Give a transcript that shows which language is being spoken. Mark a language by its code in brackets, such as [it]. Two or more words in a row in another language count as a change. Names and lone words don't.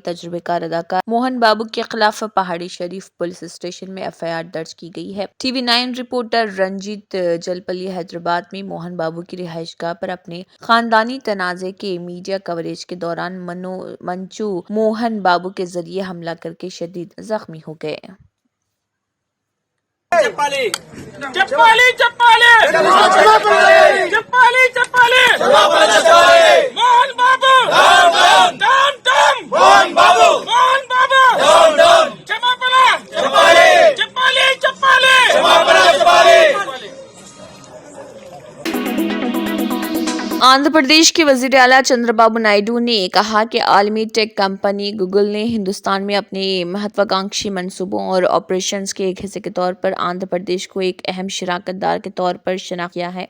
[ur] تجربہ کار اداکار موہن بابو کے خلاف پہاڑی شریف پولیس اسٹیشن میں FIR درج کی گئی ہے۔ TV 9 رپورٹر رنجیت جلپلی حیدرآباد میں موہن بابو کی رہائش گاہ پر اپنے خاندانی تنازع کے میڈیا کوریج کے دوران منچو موہن بابو کے ذریعے حملہ کر کے شدید زخمی ہو گئے۔ [te] చెప్పాలి చెప్పాలి చెప్పాలి చెప్పాలి చెప్పాలి మోహన్ బాబు [en] down down [te] మోహన్ బాబు [en] down down [te] క్షమాపణ చెప్పాలి చెప్పాలి చెప్పాలి క్షమాపణ చెప్పాలి۔ [ur] آندھرا پردیش کے وزیر اعلیٰ چندرا بابو نائیڈو نے کہا کہ عالمی ٹیک کمپنی گوگل نے ہندوستان میں اپنے مہتواکانکشی منصوبوں اور آپریشنز کے ایک حصے کے طور پر آندھرا پردیش کو ایک اہم شراکت دار کے طور پر شناخت کیا ہے۔